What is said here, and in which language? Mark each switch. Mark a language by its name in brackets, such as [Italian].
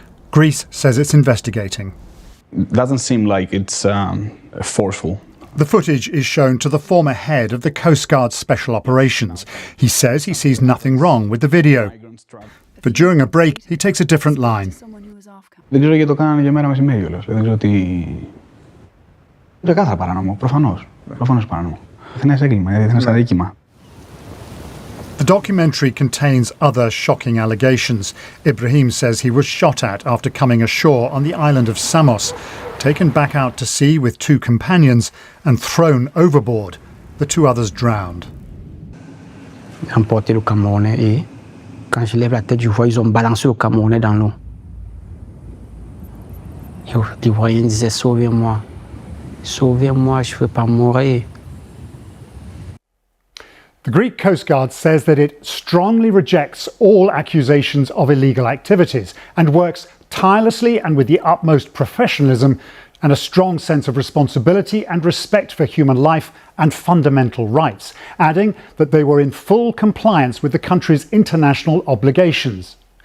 [English] Greece says it's investigating. It doesn't seem like it's forceful. The footage is shown to the former head of the Coast Guard Special Operations. He says he sees nothing wrong with the video. But during a break, he takes a different line. [Greek] Δεν ξέρω γιατί το κάνανε για μέρα μεσημέρι όλος. Δεν ξέρω ότι... Ξεκάθαρα παράνομο, προφανώς. Προφανώς παράνομο. Διεθνές έγκλημα, διεθνές αδίκημα. [English] The documentary contains other shocking allegations. Ibrahim says he was shot at after coming ashore on the island of Samos, taken back out to sea with two companions and thrown overboard. The two others drowned. [French] Ils ont porté le Camerounais et quand je lève la tête, je vois ils ont balancé le Camerounais dans l'eau. Et l'Ivoirien disait sauvez-moi, sauvez-moi, je ne veux pas mourir. [English] The Greek Coast Guard says that it strongly rejects all accusations of illegal activities and works tirelessly and with the utmost professionalism and a strong sense of responsibility and respect for human life and fundamental rights, adding that they were in full compliance with the country's international obligations.